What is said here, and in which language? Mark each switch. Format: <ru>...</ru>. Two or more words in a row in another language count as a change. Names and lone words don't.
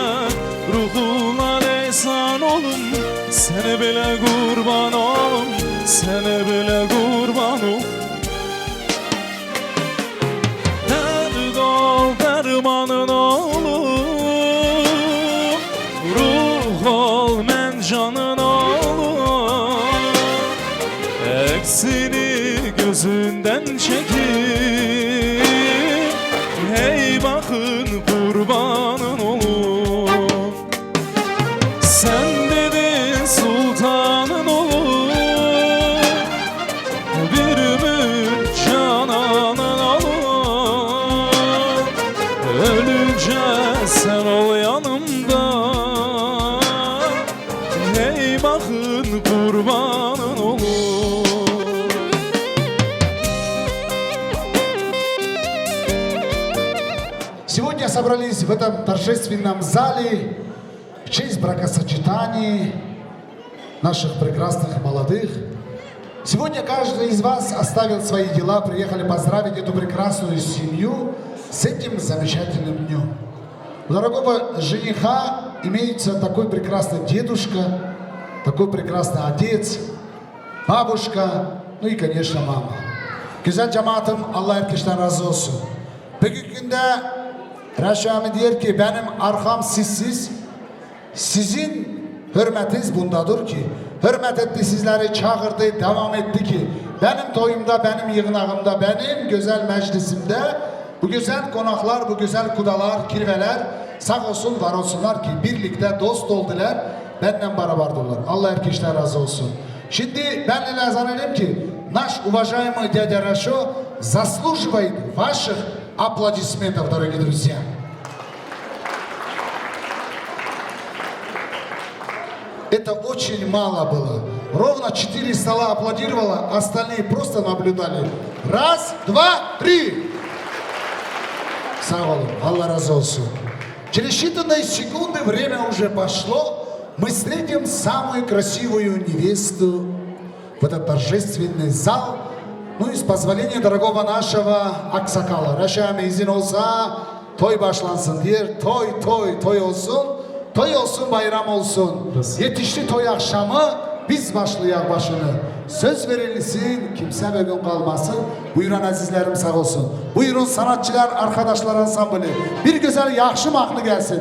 <az>Ruhuna leysan olum, sənə belə qurban olum, sənə belə qurban olum. Dərd ol, dərmanın olum, ruh ol, mən canın olum.</az> <tr>Eksini gözünden çekip, hey bakın kurbanın olum. Sen dedin sultanın olum, bir ömür cananın olum. Ölünce sen ol yanımda, hey bakın kurbanın olum.</tr> <ru>Сегодня собрались в этом торжественном зале в честь бракосочетания наших прекрасных молодых. Сегодня каждый из вас оставил свои дела, приехали поздравить эту прекрасную семью с этим замечательным днем. У дорогого жениха имеется такой прекрасный дедушка, такой прекрасный отец, бабушка, ну и, конечно, mama.</ru> <tr>Güzel cemaatim, Allah herkesten razı olsun. Bugün günde Reşo Ami diyor ki benim arkam sizsiz, sizin hürmetiniz bundadır ki, hürmet etti sizleri çağırdı, devam etti ki benim toyumda, benim yığınağımda, benim güzel meclisimde bu güzel konaklar, bu güzel kudalar, kirveler sağ olsun, var olsunlar ki birlikte dost oldular, benden beraberdirler. Allah herkesten razı olsun. Şimdi ben neler zannederim ki</tr> <ru>наш уважаемый дядя Рашо заслуживает ваших аплодисментов, дорогие друзья. Это очень мало было. Ровно 4 стола аплодировало, остальные просто наблюдали. Раз, два, три.</ru> <tr>Sağ olun, Allah razı olsun.</tr> <ru>Через считанные секунды время уже пошло. Мы встретим самую красивую невесту в этот торжественный зал. Ну и с позволения дорогого нашего Аксакала.</ru> <tr>Raşami izin olsa toy başlansın diye. Toy olsun. Toy olsun, bayram olsun. Yetişti toy akşamı, biz başlayak başını. Söz verilsin, kimse bugün kalmasın. Buyurun azizlerim, sağ olsun. Buyurun sanatçılar, arkadaşlar ansambili. Bir güzel yakşı mahnı gelsin.</tr>